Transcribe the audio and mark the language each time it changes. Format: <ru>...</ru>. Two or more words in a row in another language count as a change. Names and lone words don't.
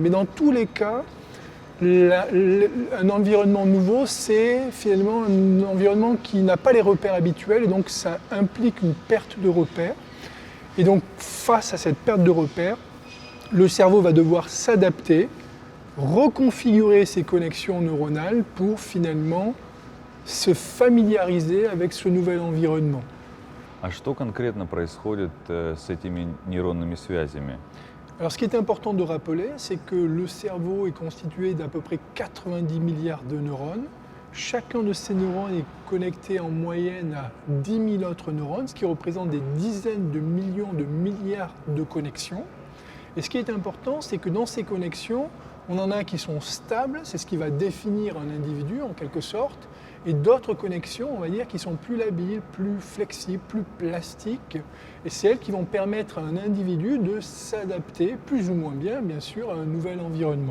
<fr>Mais dans tous les cas, un environnement nouveau, c'est finalement un environnement qui n'a pas les repères habituels et donc ça implique une perte de repères. Et donc face à cette perte de repères, le cerveau va devoir s'adapter, reconfigurer ses connexions neuronales pour finalement se familiariser avec ce nouvel environnement.</fr> <ru>А что конкретно происходит с этими нейронными связями?</ru> <fr>Alors ce qui est important de rappeler, c'est que le cerveau est constitué d'à peu près 90 milliards de neurones. Chacun de ces neurones est connecté en moyenne à 10 000 autres neurones, ce qui représente des dizaines de millions de milliards de connexions. Et ce qui est important, c'est que dans ces connexions, on en a qui sont stables, c'est ce qui va définir un individu en quelque sorte, et d'autres connexions, on va dire, qui sont plus labiles, plus flexibles, plus plastiques, et c'est elles qui vont permettre à un individu de s'adapter, plus ou moins bien sûr, à un nouvel environnement.</fr>